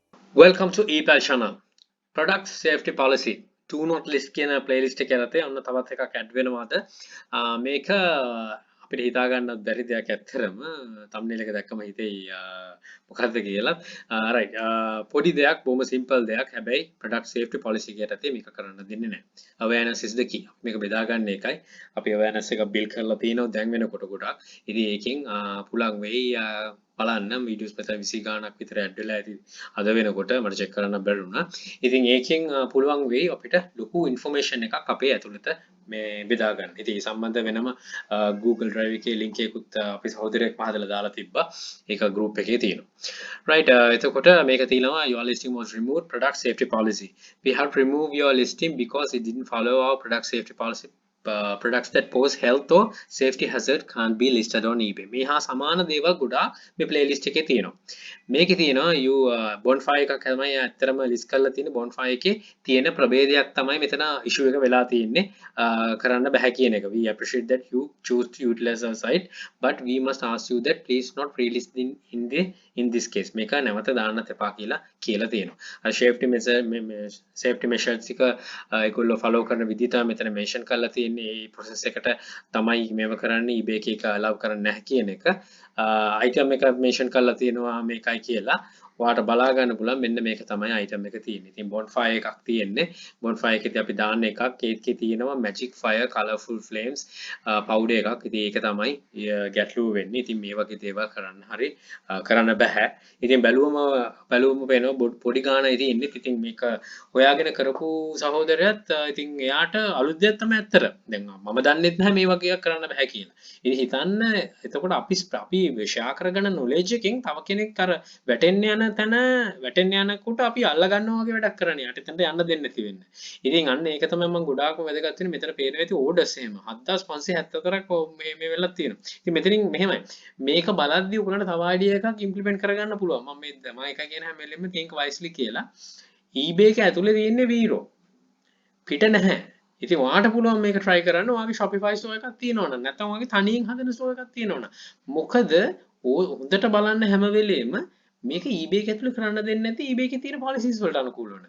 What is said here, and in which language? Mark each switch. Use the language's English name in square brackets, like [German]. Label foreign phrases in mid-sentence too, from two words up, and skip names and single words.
[English] Welcome to ePal channel. Product safety policy. Do not list [Sinhala] කියන playlist එක යටතේ ඔන්න තවත් එකක් add වෙනවාද. මේක අපිට හිතා ගන්නත් බැරි දෙයක් ඇත්තරම thumbnail එක දැක්කම හිතෙයි මොකද්ද කියලා. right. පොඩි දෙයක් බොහොම simple දෙයක්. හැබැයි [English] product safety policy [Sinhala] එක යටතේ මේක කරන්න දෙන්නේ නැහැ. [English] awareness is the key. [Sinhala] මේක බෙදා ගන්න එකයි. අපි awareness එක build කරලා තියෙනවා දැන් වෙනකොට ගොඩක්. ඉතින් ඒකෙන් පුළුවන් වෙයි බලන්න වීඩියෝස් මෙතන 20 ගාණක් විතර ඇඩ් වෙලා ඇති අද වෙනකොට මට චෙක් කරන්න බැරි වුණා. ඉතින් ඒකෙන් පුළුවන් වෙයි අපිට ලොකු ඉන්ෆර්මේෂන් එකක් අපේ ඇතුළත මේ බෙදා ගන්න. ඉතින් ඒ සම්බන්ධ වෙනම Google Drive එකේ link එකකුත් අපි සහෝදරයෙක් මහදලා දාලා තිබ්බා. ඒක group එකේ තියෙනවා. Right. එතකොට මේක තියෙනවා [English] your listing was removed product safety policy. We have to remove your listing because it didn't follow our product safety policy. Products that pose health or safety hazard can't be listed on eBay. [Sinhala] මේ හා සමාන දේවල් ගොඩාක් මේ playlist එකේ තියෙනවා. මේකේ තියෙනවා you bonfire එකක් තමයි ඇත්තටම list කරලා තියෙන bonfire එකේ තියෙන ප්‍රභේදයක් තමයි මෙතන issue එක වෙලා තියෙන්නේ කරන්න බෑ කියන එක. [English] We appreciate that you choose to utilize our site but we must ask you that please not relist in this case. [Sinhala] මේක නැවත දාන්නත් එපා කියලා තියෙනවා. safety measures එක ඒගොල්ලෝ follow කරන විදිහ තමයි මෙතන mention කරලා තියෙන්නේ. මේ process එකට තමයි මේව කරන්නේ eBay එක allow කරන්නේ නැහැ කියන එක. item එක mention කරලා තියෙනවා මේකයි කියලා. ඔයාලට බලා ගන්න පුළුවන් මෙන්න මේක තමයි item එක තියෙන්නේ. ඉතින් bonfire එකක් තියෙන්නේ. bonfire එකේදී අපි දාන්න එකක් ඒකේ තියෙනවා [English] magic fire colorful flames powder [Sinhala] එකක්. ඉතින් ඒක තමයි ගැටලුව වෙන්නේ. ඉතින් මේ වගේ දේවල් කරන්න බෑ. ඉතින් බැලුවම වෙනවා පොඩි ගාණයි තියෙන්නේ. ඉතින් මේක හොයාගෙන කරපු සහෝදරයත් ඉතින් එයාට අලුත් දෙයක් තමයි ඇත්තට. දැන් මම දන්නෙත් නැහැ මේ වගේ එකක් කරන්න බෑ කියලා. ඉතින් හිතන්න එතකොට අපි ෂෙයා කරගන්න knowledge එකෙන් තව කෙනෙක් අර වැටෙන්න යනකොට අපි අල්ල ගන්නවා වගේ වැඩක් කරන්නේ. යට එතනට යන්න දෙන්නේ නැති වෙන්නේ. ඉතින් අන්න ඒක තමයි මම ගොඩාක්ම වැදගත් වෙන්නේ. මෙතන පේනවා ඇති orders එහෙම 7574ක් මේ වෙලක් තියෙනවා. ඉතින් මෙතනින් මෙහෙමයි. මේක බලද්දී ඔයගලන්ට තව idea එකක් implement කරගන්න පුළුවන්. මම එක කියන හැම වෙලෙම [English] think wisely [Sinhala] කියලා. eBay එක ඇතුලේ තියෙන්නේ vero. පිට නැහැ. ඉතින් ඔයාට පුළුවන් මේක try කරන්න. ඔයාගේ Shopify store එකක් තියෙනවනම් නැත්නම් ඔයාගේ තනියෙන් හදන store එකක් තියෙනවනම්. මොකද හොඳට බලන්න හැම වෙලෙම මේක eBay එක ඇතුලේ කරන්න දෙන්නේ නැති eBay එකේ තියෙන policies වලට අනුකූලව නැති.